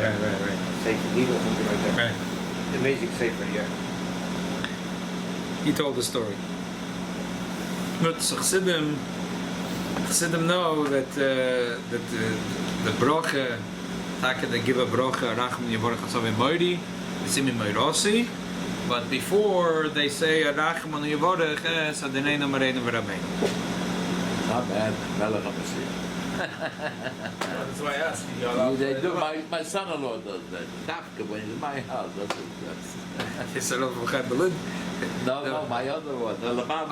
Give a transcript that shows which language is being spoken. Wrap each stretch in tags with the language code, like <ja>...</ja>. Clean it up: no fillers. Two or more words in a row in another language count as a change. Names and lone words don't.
<en>Sefer Nilo, something like that. Right. Amazing Sefer, yeah. He told the story. But Chassidim know that the brocha, they give a brocha,</en> <he>הרחמן יברך את אבי מורי ואת אמי מורתי,</he> <en>but before they say</en> <he>הרחמן יברך, אדוננו מורנו ורבנו.</he> <en>Not bad.</en> <he>מלך המשיח.</he> <en>That's why I asked you. They do. My son-in-law does that. Dafka when he's in my house. That's Yisrael V'Chad Belud. no, my other one. The Lamam.</en>